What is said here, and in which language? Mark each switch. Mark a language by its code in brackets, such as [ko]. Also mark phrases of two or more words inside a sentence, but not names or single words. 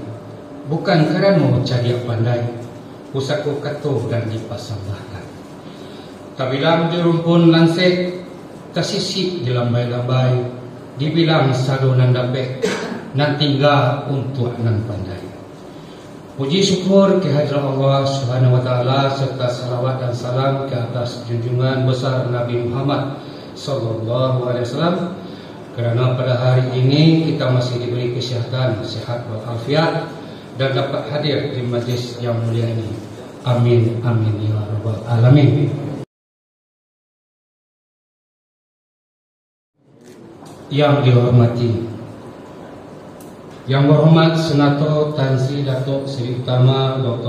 [min] Bukan kerana cadia pandai, pusako kato dan dipasambahkan. Tabilang di rumpun lansek, kasisi di lambai-lambai, dibilang sado nan dapet, nan tinggal untuk nan pandai. [ms] Puji syukur kehadirat Allah [ar] سبحانه وتعالى [ms] serta salawat dan salam ke atas junjungan besar Nabi Muhammad [ar] صلى الله عليه وسلم, [ms] kerana pada hari ini kita masih diberi kesihatan, sehat walafiat dan dapat hadir di majlis yang mulia ini. [ar] آمين آمين يا رب العالمين. [ms] Yang dihormati, yang berhormat Senator Tan Sri Datuk Seri Utama Dr.